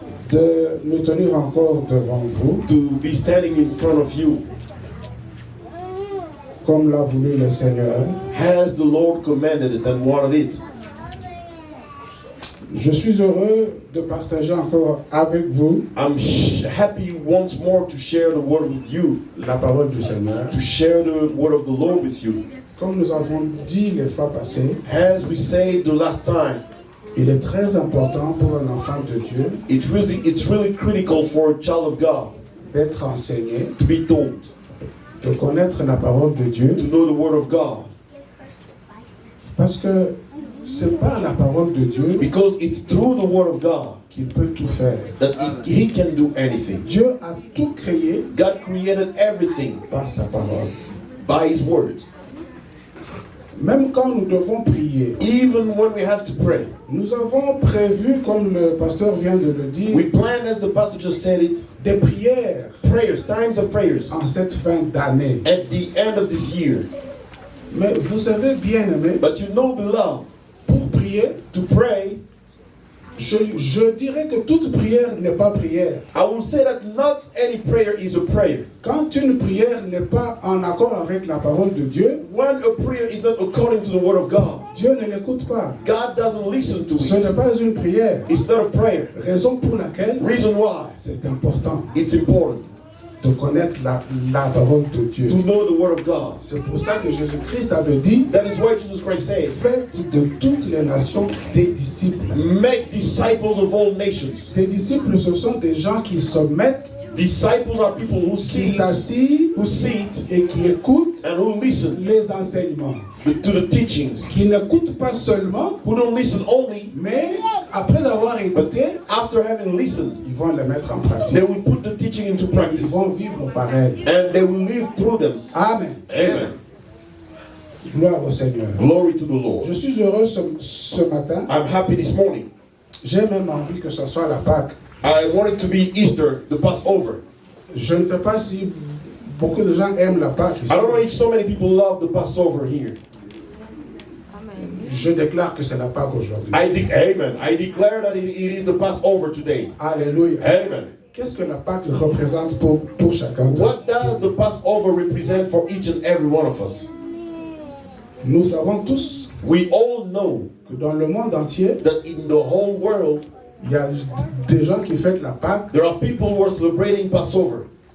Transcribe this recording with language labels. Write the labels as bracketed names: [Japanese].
[French] de nous tenir encore devant vous, [English] to be standing in front of you [French] comme l'a voulu le Seigneur. [English] as the Lord commanded it and wanted it. [French] Je suis heureux de partager encore avec vous [English] I'm happy once more to share the word with you, [French] la parole du Seigneur. [English] to share the word of the Lord with you. [French] Comme nous avons dit les fois passées, [English] As we said the last time, [French] il est très important pour un enfant de Dieu [English] it's really critical for a child of God [French] d'être enseigné, [English] to be told, [French] de connaître la parole de Dieu, [English] to know the word of God, [French] parce que c'est par la parole de Dieu [English] because it's through the word of God [French] qu'il peut tout faire. [English] that he can do anything. [French] Dieu a tout créé [English] God created everything [French] par sa parole. [English] by his word. [French] Même quand nous devons prier, [English] Even when we have to pray, [French] nous avons prévu, comme le pasteur vient de le dire, [English] we plan, as the pastor just said it, [French] des prières [English] prayers, times of prayers [French] en cette fin d'année. [English] at the end of this year. [French] Mais vous savez, bien aimé, [English] But you know, beloved, [French] pour prier, [English] to pray, [French] je dirais que toute prière n'est pas prière. [English] I will say that not any prayer is a prayer. [French] Quand une prière n'est pas en accord avec la parole de Dieu, [English] When a prayer is not according to the word of God, [French] Dieu ne l'écoute pas. [English] God doesn't listen to [French] Ce n'est [English] it. [French] pas une prière. [English] It's not a prayer. [French] Raison pour laquelle [English] Reason why [French] c'est important [English] it's important [French] de connaître la parole de Dieu. [English] to know the word of God. [French] C'est pour ça que Jésus-Christ avait dit: [English] That is why Jesus Christ said, [French] faites de toutes les nations des disciples. [English] make disciples of all nations. [French] Des disciples, ce sont des gens qui se mettent, [English] Disciples are people who [French] qui s'assient et qui écoutent [English] and who listen [French] les enseignements. [English] to the teachings, [French] Qui n'écoutent pas seulement, [English] who don't listen only, [French] mais après avoir écouté, [English] after having listened, [French] ils vont les mettre en pratique. [English] they will put the teaching into [French] Ils [English] practice [French] vont vivre par elles. [English] and they will live through them. Amen. Amen. [French] Gloire au Seigneur. [English] Glory to the Lord. [French] Je suis heureux ce matin. [English] I'm happy this morning. [French] J'ai même envie que ce soit la Pâque. [English] I want it to be Easter, the Passover. [French] Je ne sais pas si beaucoup de gens aiment la Pâque ici. [English] I don't know if so many people love the Passover here. [French] Je déclare que c'est la Pâque aujourd'hui. Amen. [English] I declare that it is the Passover today. Alléluia. Amen. [French] Qu'est-ce que la Pâque représente pour chacun d'entre nous? [English] What does the Passover represent for each and every one of us? [French] Nous savons tous [English] We all know [French] que dans le monde entier, [English] that in the whole world, [French] il y a des gens qui fêtent la Pâque [English] there are people who are celebrating Passover